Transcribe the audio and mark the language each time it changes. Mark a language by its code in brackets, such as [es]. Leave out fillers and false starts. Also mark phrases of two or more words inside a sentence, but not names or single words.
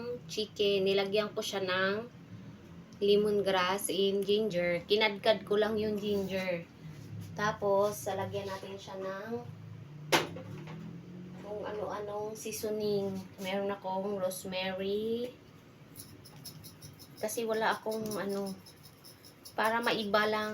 [tl] chicken. Nilagyan ko siya ng [en] lemongrass and ginger. [tl] Kinadkad ko lang yung ginger. Tapos, lalagyan natin siya ng kung ano-anong seasoning. Meron akong rosemary. Kasi wala akong para maiba lang.